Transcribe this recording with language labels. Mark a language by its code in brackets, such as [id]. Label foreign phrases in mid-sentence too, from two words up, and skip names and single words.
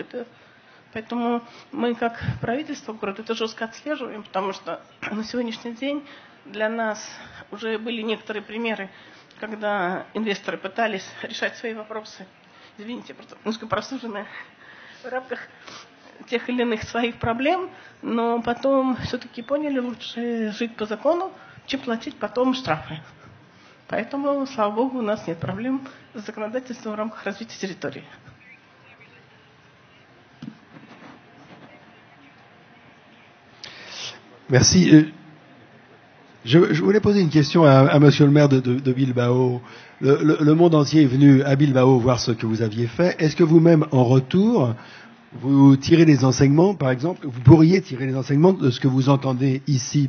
[ru] Поэтому мы, как правительство города, это жестко отслеживаем, потому что на сегодняшний день для нас уже были некоторые примеры, когда инвесторы пытались решать свои вопросы, извините, просто немножко просуженная, в рамках тех или иных своих проблем, но потом все-таки поняли, лучше жить по закону, чем платить потом штрафы. Поэтому, слава богу, у нас нет проблем с законодательством в рамках развития территории. [fr] Merci. Je voulais poser une question à Monsieur le maire de Bilbao. Le monde entier est venu à Bilbao voir ce que vous aviez fait. Est-ce que vous-même, en retour, vous tirez des enseignements, par exemple, vous pourriez tirer des enseignements de ce que vous entendez ici?